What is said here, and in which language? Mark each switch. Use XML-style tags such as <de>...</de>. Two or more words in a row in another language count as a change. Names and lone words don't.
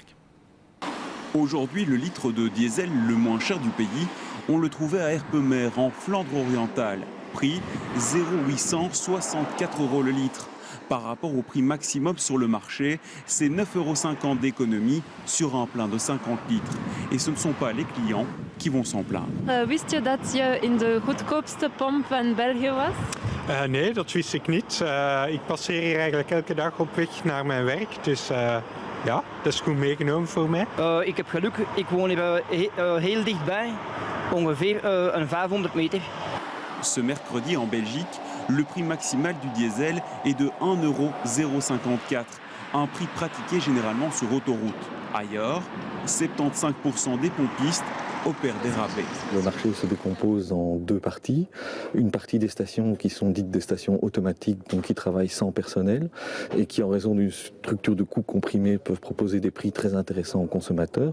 <fr>Aujourd'hui, le litre de diesel le moins cher du pays, on le trouvait à Herpemer, en Flandre orientale. Prix 0,864 € le litre. Par rapport au prix maximum sur le marché, c'est 9,50 € d'économie sur un plein de 50 litres. Et ce ne sont pas les clients qui vont s'en plaindre.</fr> <nl>Wist je dat je in de goedkoopste pomp van België was? Nee, dat wist ik niet. Ik passeer hier eigenlijk elke dag op weg naar mijn werk. Dus ja, dat is goed meegenomen voor mij. Ik heb geluk, ik woon hier heel dichtbij, ongeveer een 500 meter.</nl> <fr>Ce mercredi en Belgique, le prix maximal du diesel est de 1,054 €, un prix pratiqué généralement sur autoroute. Ailleurs, 75% des pompistes opèrent des rabais. Le marché se décompose en deux parties. Une partie des stations qui sont dites des stations automatiques, donc qui travaillent sans personnel et qui, en raison d'une structure de coûts comprimés, peuvent proposer des prix très intéressants aux consommateurs.</fr>